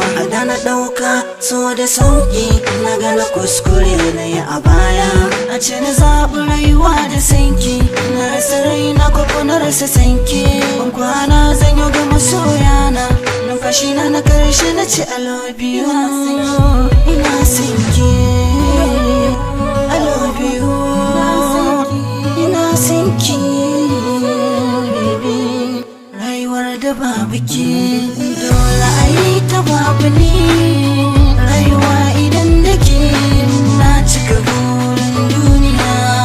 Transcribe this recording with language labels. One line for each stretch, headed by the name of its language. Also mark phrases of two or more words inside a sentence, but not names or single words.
Hausa: A da na ɗauka so da sauƙi, na gana kuskure na yi a baya. A ce na zaɓi rayuwa da sanki, na rasa raina ko ko na rasa sanki. Ban kwana zan yi ga masoyana, numfashi na na karshe na ce
English: I love you.
Hausa: Ina son ki,
English: I love you.
Hausa: Ina son ki, baby. Rayuwar da babu ki, dole a yi ta babu ni. Rayuwa idan da ke, na cika burin duniya.